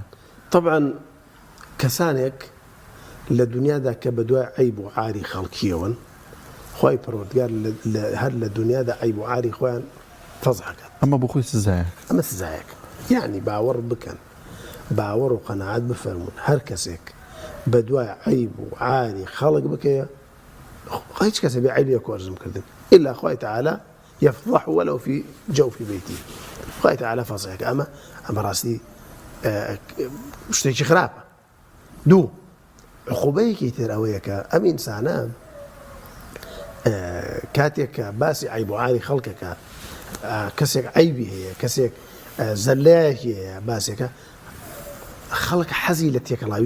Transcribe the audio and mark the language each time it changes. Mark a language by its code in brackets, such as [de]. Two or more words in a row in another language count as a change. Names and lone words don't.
[ckb] طبعا کەسانێک لە دنیادا کە بە دوای عیب و عاری خەڵکیەوەن خۆی پەروەردگار هەر لە دنیادا عیب و عاری خۆیان فەزحەکات ئەمە بۆ خۆی سزایەک ئەمە سزایەک یعنی باوەڕ بکەن باوەڕ و قەناعەت بفەرمون هەر کەسێک بە دوای عیب و عاری خەڵک بکەیە هیچ کەسە بێ عیبی کۆرزم کردن إلا خوای تعالی [ar] يفضح ولو في جوف بيته [ckb] خوای تعالی فەزحەکە ئەمە ڕاستی شتێکی خراپە دوو عقوبەیەکی تر ئەوەیە کە ئەم ئینسانە کاتێک کە باسی عیب و عاری خەڵکەکە کەسێک عیبی هەیە کەسێک زەلایەکی هەیە باسێکە خەڵک حەزی لە تێکەڵاوی